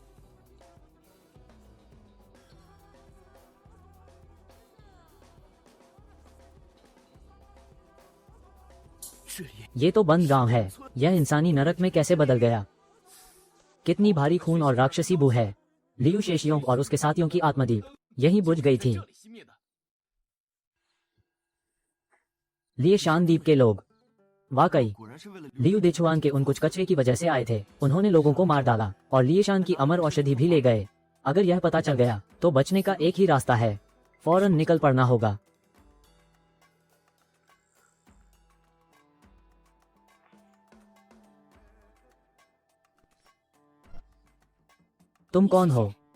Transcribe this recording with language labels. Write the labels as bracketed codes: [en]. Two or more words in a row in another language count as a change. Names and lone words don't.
[zh] 这里 [hi] ये तो बंद गांव है। यह इंसानी नरक में कैसे बदल गया? कितनी भारी खून और राक्षसी बू है। लियू शेशियों और उसके साथियों की आत्मदीप यहीं बुझ गई थी। [zh] 这里熄灭的。 [hi] लिए शान द्वीप के लोग वाकई [zh] 果然是为了 [hi] लियू देचुआन के उन कुछ कचरे की वजह से आए थे। उन्होंने लोगों को मार डाला और लिएशान की अमर औषधि भी ले गए। अगर यह पता चल गया तो बचने का एक ही रास्ता है, फौरन निकल पड़ना होगा। तुम कौन हो?